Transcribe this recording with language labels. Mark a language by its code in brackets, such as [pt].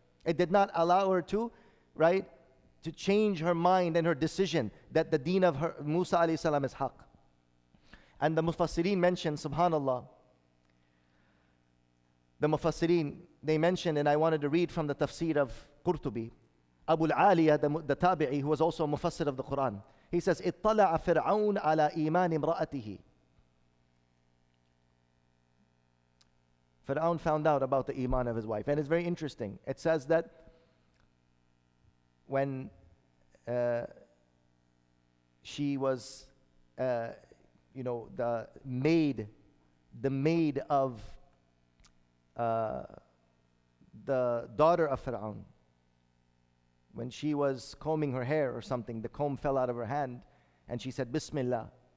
[en] It did not allow her to, right, to change her mind and her decision that the deen of her, Musa alayhi salam, is haqq. And the Mufassirin mentioned, subhanallah, the Mufassirin, they mentioned, and I wanted to read from the tafsir of Qurtubi, Abu al-Aliyah, the Tabi'i, who was also a Mufassir of the Quran. [ar] He says, اطلع فرعون على إيمان امرأته. [en] Fir'aun found out about the iman of his wife. And it's very interesting. It says that when she was, the maid of the daughter of Fir'aun, when she was combing her hair or something, the comb fell out of her hand, and she said, Bismillah.